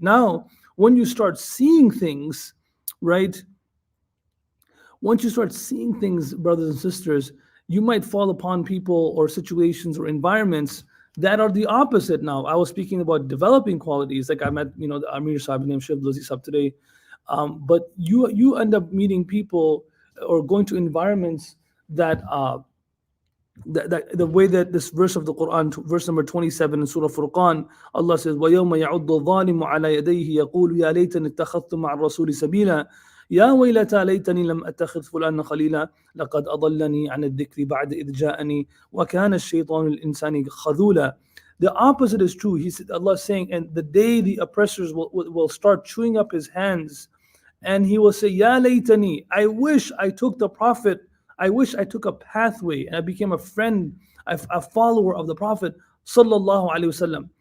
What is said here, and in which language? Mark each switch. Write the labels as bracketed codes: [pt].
[en] Now, when you start seeing things, right? Once you start seeing things, brothers and sisters, you might fall upon people or situations or environments that are the opposite. Now, I was speaking about developing qualities. Like I met, the Amir Sahib named Shaykh Abdullah Waheed today. But you end up meeting people or going to environments that the way that this verse of the Quran, verse number 27 in Surah Furqan, Allah says, [ar] وَيَوْمَ يَعُضُّ الظَّالِمُ عَلَى يَدَيْهِ يَقُولُ يَا لَيْتَنِي اتَّخَذْتُ مَعَ الرَّسُولِ سَبِيلًا يا ويلتى ليتني لم أتخذ فلانا خليلا لقد أضلني عن الذكر بعد إذ جاءني وكان الشيطان الإنسان خذولا. [en] The opposite is true. He said, Allah is saying, and the day the oppressors will start chewing up his hands, and he will say, Ya laytani, I wish I took the Prophet, I wish I took a pathway and I became a friend, a follower of the Prophet sallallahu alaihi wasallam.